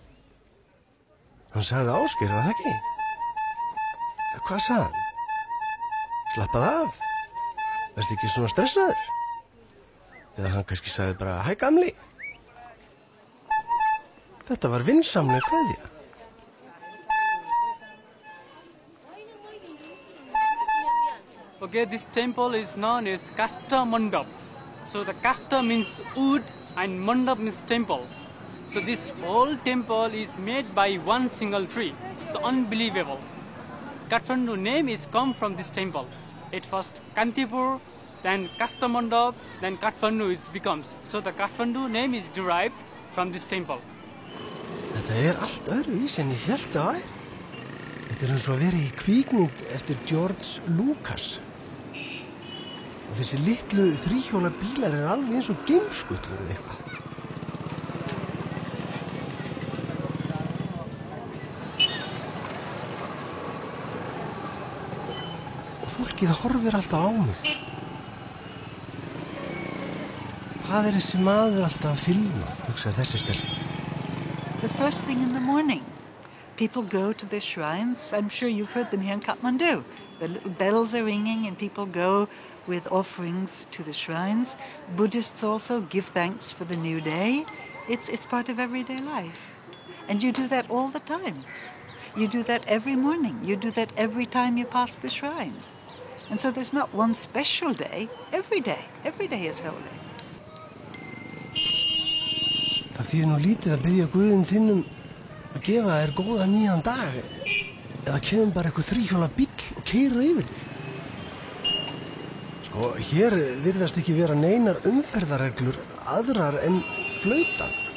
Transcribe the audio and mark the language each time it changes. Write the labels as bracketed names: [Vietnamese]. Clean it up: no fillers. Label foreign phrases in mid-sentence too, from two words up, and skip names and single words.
[Icelandic] Hann sagði Ásgeir, var það ekki? Hvað sagði hann? Slappaðu af. Verðstu ekki svona stressaður? Eða hann kannski sagði bara, hæ gamli. Þetta var vinsamleg kveðja. [English] Okay, this temple is known as Kasta Mandap. So the Kasta means wood and Mandap means temple. So this whole temple is made by one single tree. It's unbelievable. Kathmandu name is come from this temple. At first Kantipur, then Kasta Mandap, then Kathmandu is becomes. So the Kathmandu name is derived from this temple. [Icelandic] Þetta allt öðruvísi en ég hélt það væri. Þetta eins og að vera í kvikmynd eftir George Lucas. Og þessi litlu þríhjóla bílar alveg eins og geimskutlur eða eitthvað. Og fólkið horfir alltaf á mig. Hvað þessi maður alltaf að filma, hugsaði þessi stelpa. [English] The first thing in the morning, people go to their shrines. I'm sure you've heard them here in Kathmandu. The little bells are ringing and people go with offerings to the shrines. Buddhists also give thanks for the new day. It's part of everyday life. And you do that all the time. You do that every morning. You do that every time you pass the shrine. And so there's not one special day. Every day is holy. [Icelandic] Það þýðir nú lítið að biðja Guðinn þinn að gefa þér góða nýjan dag eða kemur bara eitthvað þríhjóla bíll og keyrir yfir þig. Sko, hér virðast ekki vera neinar umferðarreglur aðrar en flautan.